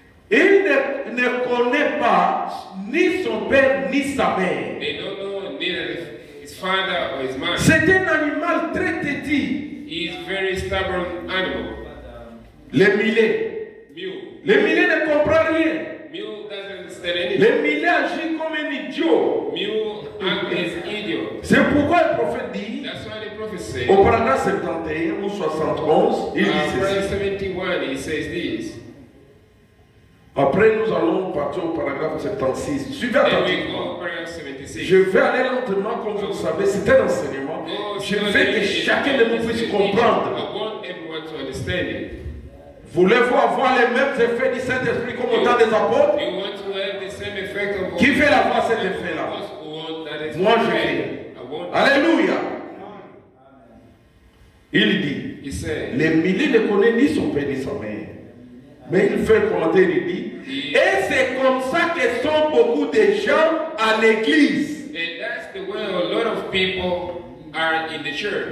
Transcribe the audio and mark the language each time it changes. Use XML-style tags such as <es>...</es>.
<fr>Il ne connaît pas ni son père ni sa mère.</fr> <en>They don't know neither his father or his mother.</en> <fr>C'est un animal très têtu.</fr> <en>He is very stubborn animal.</en> <fr>Le millet.</fr> <en>Mule.</en> <fr>Le millet ne comprend rien.</fr> <en>Mule doesn't understand anything.</en> <fr>Le millet agit comme un idiot.</fr> <en>Mule act as idiot.</en> <fr>C'est pourquoi le prophète dit,</fr> <en>That's why the prophet said.</en> <fr>au paragraphe 71 ou 71, il dit</fr> <en>Verse 71, he says this.</en> <fr>Après, nous allons partir au paragraphe 76. Suivez</fr> <en>Then we</en> <fr>attentivement.</fr> <en>go paragraph 76.</en> <fr>Je vais aller lentement, comme vous le savez, c'est un enseignement. Je veux que chacun de nous puisse comprendre.</fr> <en>I want everyone to understand it.</en> <fr>Voulez-vous avoir les mêmes effets du Saint-Esprit comme au temps des apôtres?</fr> <en>You want to have the same effect of</en> <fr>Qui veut avoir cet effet-là? Moi, je veux. Alléluia. Il dit,</fr> <en>He said,</en> <fr>les milliers ne connaissent ni son père ni sa mère. Mais il fait le commentaire, il dit, et c'est comme ça que sont beaucoup de gens à l'église.</fr> <en>and that's the way a lot of people are in the church.</en>